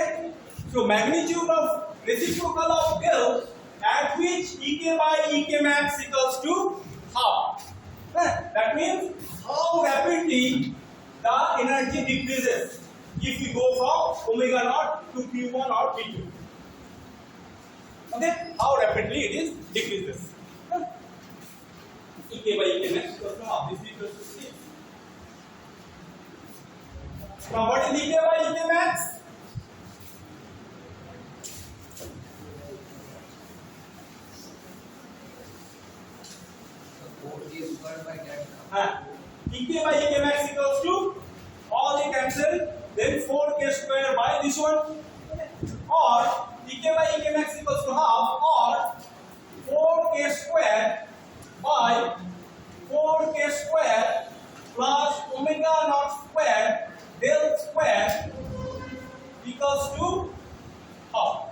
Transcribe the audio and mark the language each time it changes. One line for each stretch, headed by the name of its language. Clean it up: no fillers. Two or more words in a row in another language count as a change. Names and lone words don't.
English: So magnitude of reciprocal of del at which Ek by Ek max equals to half. That means how rapidly the energy decreases if we go from omega naught to Q1 or P2. Okay? How rapidly it is decreases. Ek by Ek max equals to half. This is equal to 6. Now what is Ek by Ek max? Ek by Ek max equals to all they cancel, then 4k square by this one, or Ek by Ek max equals to half, or 4k square by 4k square plus omega naught square del square equals to half.